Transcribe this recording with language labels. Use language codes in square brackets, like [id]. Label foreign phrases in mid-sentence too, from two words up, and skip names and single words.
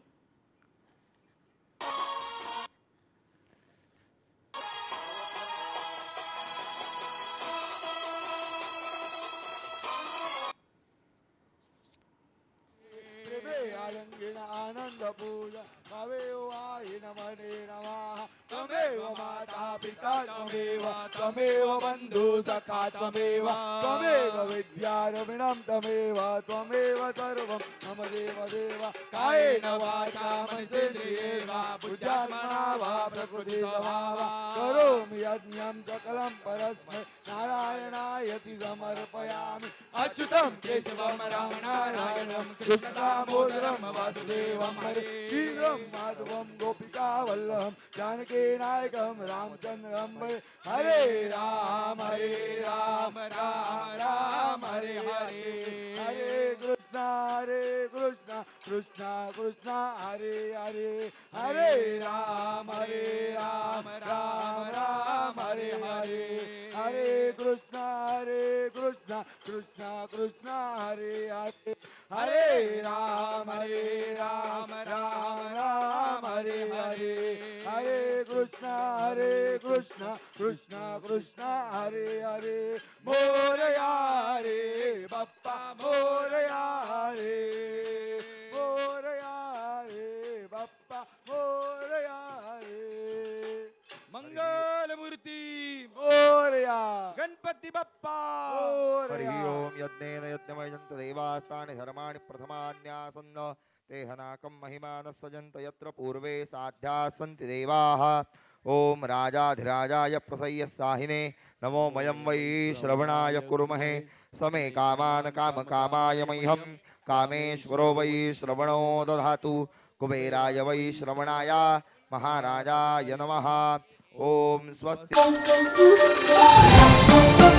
[sa] आनंद पूजा तमेव आई नमने नमः तमेव माता पिता तमेव बंधु सखा तमेव विद्यारविणं तमेव सर्वं मम देव देव कायेन वाचा मनसेन्द्रियेण बुद्ध्यात्मना वा प्रकृति स्वभावा करोमि यज्ञं सकलं परस्मै नारायणायति समर्पयामि अच्युतं केशवं रामनारायणं कृष्णदामोदरं वासुदेवं हरे शीघ्रं माधवं गोपिकावल्लभं जानकी नायकं रामचन्द्रं भजे हरे राम राम राम हरे हरे हरे कृष्ण कृष्ण हरे हरे हरे राम राम राम हरे हरे हरे कृष्ण कृष्ण कृष्ण हरे हरे हरे राम राम राम हरे हरे हरे कृष्ण कृष्ण कृष्ण हरे हरे [mr] मोरया रे बाप्पा मोरया रे बाप्पा मोरया रे मंगल मूर्ती मोरया गणपती बाप्पा हरि मोरया [sa] ओम यज्ञेन यज्ञमयजन्त देवास्तानि धर्माणि प्रथमान्यासन्न ते हनाकं महिमानः सजन्त यत्र पूर्वे साध्याः सन्ति देवाः ओम राजाधिराजाय प्रसय्य साहिने नमो मयं वै श्रवणाय कुर्महे समे कामान् कामकामाय मह्यं कामेश्वरो वै श्रवणो दधातु कुबेराय वै श्रवणाय महाराजाय नमः ओम स्वस्ति